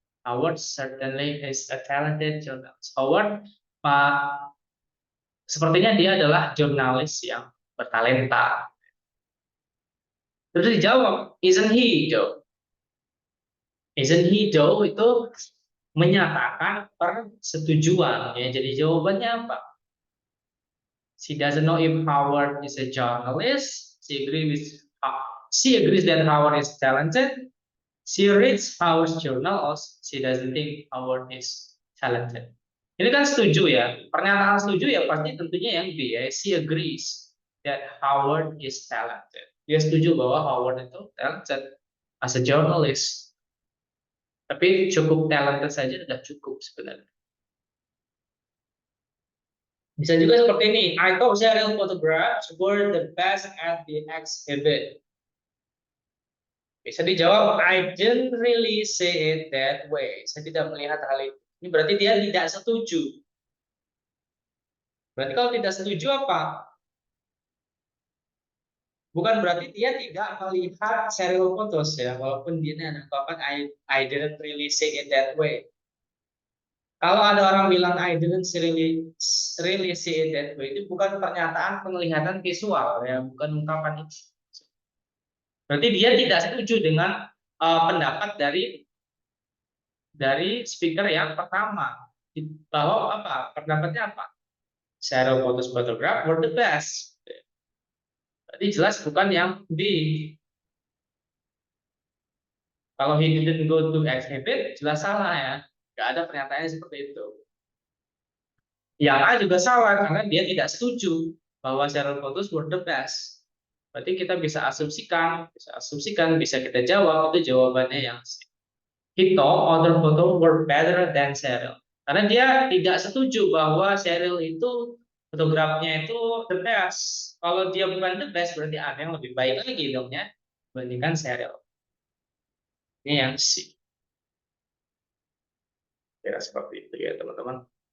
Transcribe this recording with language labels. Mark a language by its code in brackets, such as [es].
[en] Howard certainly is a talented journalist. [id] Howard uh, sepertinya dia adalah jurnalis yang bertalenta. Terus dijawab, [en] isn't he Joe? Isn't he Joe [id] itu menyatakan persetujuan ya. Jadi jawabannya apa? [en] She doesn't know if Howard is a journalist. She agrees that Howard is talented. She reads Howard's journal, or she doesn't think Howard is talented. [id] Ini kan setuju ya. Pernyataan setuju ya pasti tentunya yang B ya. [en] She agrees that Howard is talented. [id] Dia setuju bahwa Howard itu [en] talented as a journalist. [id] Tapi cukup talented saja sudah cukup sebenarnya. Bisa juga seperti ini. [en] I thought serial photographs were the best at the exhibit. [id] Bisa dijawab, [en] I didn't really say it that way. [id] Saya tidak melihat hal itu. Ini berarti dia tidak setuju. Berarti kalau tidak setuju apa? Bukan berarti dia tidak melihat serial photos ya. Walaupun dia mengatakan [en] I didn't really say it that way. [id] Kalau ada orang bilang [en] I didn't really see it that way, [id] itu bukan pernyataan penglihatan visual ya, bukan ungkapan itu. Berarti dia tidak setuju dengan pendapat dari speaker yang pertama. Bahwa apa? Pendapatnya apa? [en] Serial photos photograph were the best. [id] Berarti jelas bukan yang B. Kalau [en] he didn't go to exhibit, [id] jelas salah ya. Nggak ada pernyataannya seperti itu. Yang A juga salah karena dia tidak setuju bahwa [en] serial photos were the best. [id] Berarti kita bisa asumsikan, bisa kita jawab itu jawabannya yang C. [en] He thought other photos were better than serial. [id] Karena dia tidak setuju bahwa serial itu fotografinya itu [en] the best. [id] Kalau dia bukan [en] the best [id] berarti ada yang lebih baik lagi dong ya dibandingkan serial. Ini yang C. Ya seperti itu ya teman-teman.